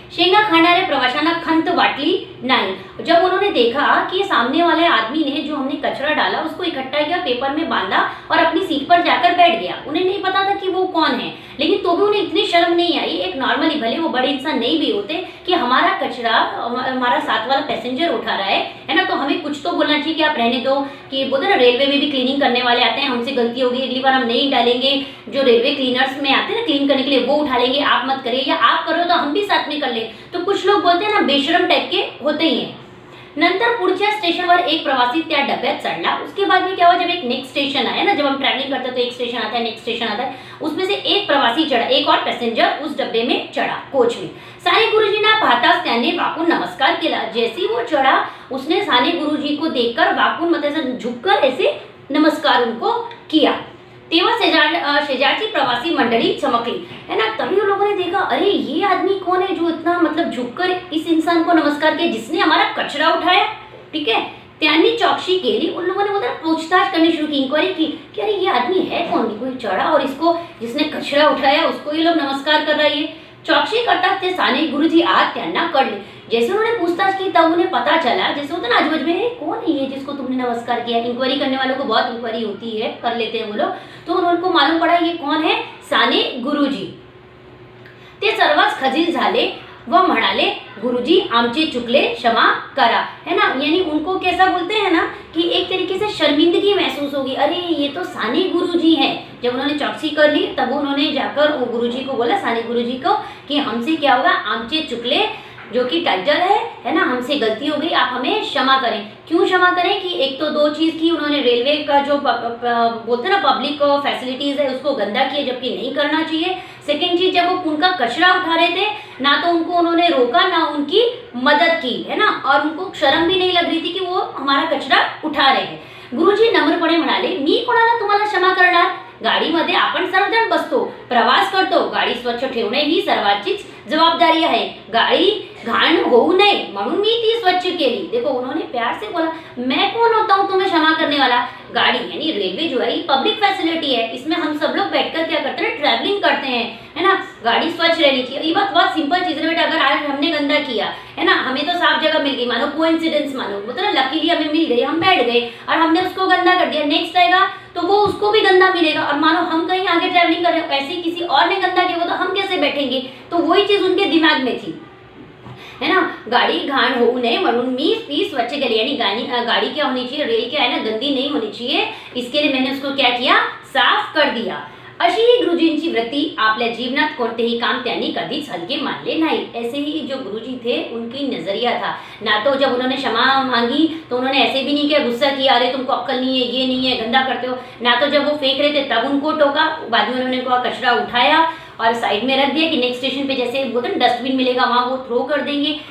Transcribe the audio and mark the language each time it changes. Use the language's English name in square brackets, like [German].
[Marathi] शेंगा खाणाऱ्या प्रवाशांना खंत वाटली नहीं। [Hindi] जब उन्होंने देखा कि सामने वाले आदमी ने जो हमने कचरा डाला उसको इकट्ठा किया, पेपर में बांधा और अपनी सीट पर जाकर बैठ गया, उन्हें नहीं पता था कि वो कौन है, लेकिन तो भी उन्हें इतनी शर्म नहीं आई, एक नॉर्मली भले वो बड़े इंसान नहीं भी होते, कि हमारा कचरा हमारा साथ वाला पैसेंजर उठा रहा है ना, तो हमें कुछ तो बोलना चाहिए कि आप रहने दो। कि बोलते ना रेलवे में भी क्लीनिंग करने वाले आते हैं, हमसे गलती होगी, अगली बार हम नहीं डालेंगे, जो रेलवे क्लीनर्स में आते हैं ना क्लीन करने के लिए, वो उठा लेंगे, आप मत करिए, या आप करो तो हम भी साथ में कर ले। तो कुछ लोग बोलते हैं ना बेशरम टाइप के होते ही हैं। [Marathi] नंतर पुढच्या स्टेशनवर एक प्रवासी त्या डब्यात चढ़ला। [Hindi] उसके बाद में क्या हुआ, जब एक नेक्स्ट स्टेशन आया ना, जब हम ट्रैवलिंग करते हैं तो एक स्टेशन आता है, नेक्स्ट स्टेशन आता है, उसमें से एक प्रवासी चढ़ा, एक और पैसेंजर उस डब्बे में चढ़ा, कोच में। [Marathi] साने गुरुजींना पाहताच त्याने वाकून नमस्कार केला। [Hindi] जैसे ही वो चढ़ा, उसने साने गुरुजी को देखकर वाकून मतलब झुककर ऐसे नमस्कार उनको किया। [Marathi] तेव्हा शेजारची प्रवासी मंडली चमकली [Hindi] है ना, तभी उन लोगों ने देखा अरे ये आदमी कौन है जो इतना मतलब झुककर इस इंसान को नमस्कार किया जिसने हमारा कचरा उठाया। ठीक है, [Marathi] त्यांनी चौकसी केली, [Hindi] उन लोगों ने मतलब पूछताछ करनी शुरू की, इंक्वायरी की कि अरे ये आदमी है कौन, कोई चढ़ा और इसको जिसने कचरा उठाया उसको ये लोग नमस्कार कर रहा है। [Marathi] चौकसी करता थे साने गुरुजी आत त्यांना कळले। [Hindi] जैसे उन्होंने पूछताछ की तब उन्हें पता चला, जैसे होता ना आजू-बाजू में कौन है ये जिसको तुमने नमस्कार किया। इंक्वायरी करने वालों को बहुत इंक्वायरी होती है, कर लेते हैं वो लोग, तो उनको मालूम पड़ा ये कौन है, साने गुरुजी। [Marathi] ते सर्वच खजील झाले व म्हणाले गुरुजी आमचे चुकले क्षमा करा [Hindi] है ना, यानी उनको कैसा बोलते हैं ना कि एक तरीके से शर्मिंदगी महसूस होगी, अरे ये तो साने गुरुजी हैं। जब उन्होंने चौकसी कर ली तब उन्होंने जाकर गुरुजी को बोला, साने गुरुजी को, कि हमसे क्या होगा, [Marathi] आमचे चुकले, [Hindi] जो कि टाइटल है ना, हमसे गलती हो गई, आप हमें क्षमा करें। क्यों क्षमा करें कि एक तो दो चीज़ की, उन्होंने रेलवे का जो बोलते हैं ना पब्लिक फैसिलिटीज़ है उसको गंदा किया, जबकि नहीं करना चाहिए। सेकेंड चीज़, जब वो उनका कचरा उठा रहे थे ना तो उनको उन्होंने रोका ना उनकी मदद की है ना, और उनको शर्म भी नहीं लग रही थी कि वो हमारा कचरा उठा रहे हैं। [Marathi] गुरुजी नम्रपणे म्हणाले, मी कोणाला तुम्हाला क्षमा करणार, गाडीमध्ये आपण सर्वजण बसतो, प्रवास करतो, गाडी स्वच्छ ठेवणे ही सर्वांचीच जवाबदारी आहे, गाड़ी घाण होऊ नये म्हणून मी ती स्वच्छ केली। [Hindi] देखो उन्होंने प्यार से बोला, मैं कौन होता हूँ तुम्हें क्षमा करने वाला। गाड़ी यानी रेलवे जो है ये पब्लिक फैसिलिटी है, इसमें हम सब लोग बैठकर क्या करते हैं, ट्रैवलिंग करते हैं है ना, गाड़ी स्वच्छ रहनी चाहिए। ये बात बहुत सिंपल चीज़ है बेटा, अगर आज हमने गंदा किया है ना, हमें तो साफ जगह मिल गई, मानो कोइंसिडेंस मानो, मतलब ना लकीली हमें मिल गई, हम बैठ गए और हमने उसको गंदा कर दिया, नेक्स्ट आएगा तो वो उसको भी गंदा मिलेगा, और मानो हम कहीं आगे ट्रैवलिंग कर रहे हो, ऐसे किसी और ने गंदा किया तो हम कैसे बैठेंगे। तो वही चीज़ उनके दिमाग में थी है ना, [Marathi] गाड़ी घाण होऊ नये म्हणून मी ती स्वच्छ केली, [Hindi] यानी गाड़ी क्या होनी चाहिए, रेल क्या है ना, गंदी नहीं होनी चाहिए, इसके लिए मैंने उसको क्या किया, साफ कर दिया। [Marathi] अशी ही गुरुजींची वृत्ती, आपल्या जीवनात कोणतेही काम त्यांनी कधीच हलके मानले नाही। [Hindi] ऐसे ही जो गुरुजी थे उनकी नजरिया था, ना तो जब उन्होंने क्षमा मांगी तो उन्होंने ऐसे भी नहीं किया, गुस्सा किया, अरे तुमको अक्कल नहीं है, ये नहीं है, गंदा करते हो, ना तो जब वो फेंक रहे थे तब उनको टोका, बाद में उन्होंने कहा कचरा उठाया और साइड में रख दिया कि नेक्स्ट स्टेशन पे जैसे बोलते हैं डस्टबिन मिलेगा वहाँ वो थ्रो कर देंगे।